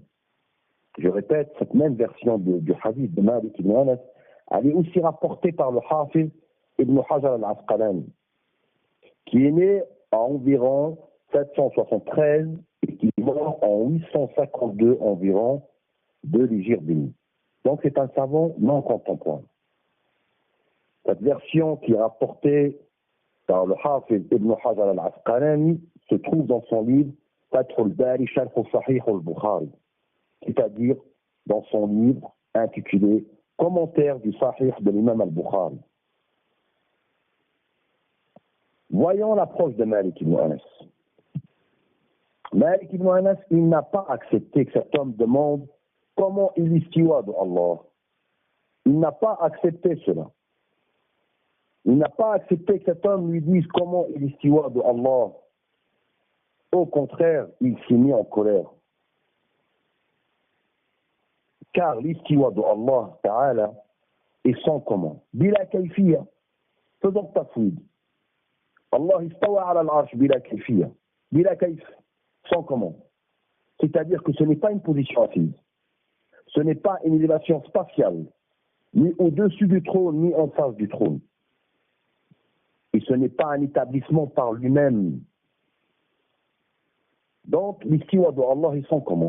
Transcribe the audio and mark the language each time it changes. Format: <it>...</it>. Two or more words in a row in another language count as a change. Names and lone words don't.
<fr>Je répète, cette même version du hadith de Malik ibn Anas, elle est aussi rapportée par le Hafid ibn Hajar al-Asqalani, qui est né à environ 773 et qui est mort en 852 environ de l'Hégire bénie. Donc c'est un savant non contemporain. Cette version qui est rapportée par le Hafiz ibn Hajar al-Asqalani se trouve dans son livre Fath al-Bari Sharh al-Sahih al-Bukhari, c'est-à-dire dans son livre intitulé Commentaire du Sahih de l'imam al-Bukhari. Voyons l'approche de Malik ibn Anas. Malik ibn Anas, il n'a pas accepté que cet homme demande comment il istiwa de Allah. Il n'a pas accepté cela. Il n'a pas accepté que cet homme lui dise comment il istiwa de Allah. Au contraire, il s'est mis en colère. Car l'istiwa de Allah Ta'ala est sans comment.</fr> <ar>بلا كيفية.</ar> <fr>Faisons tafwid.</fr> <ar>الله استوى على العرش بلا كيفية. بلا كيف.</ar> <fr>Sans comment. C'est-à-dire que ce n'est pas une position assise. Ce n'est pas une élévation spatiale, ni au-dessus du trône, ni en face du trône. Et ce n'est pas un établissement par lui-même. Donc, l'istiwa de Allah est sans comment.</fr>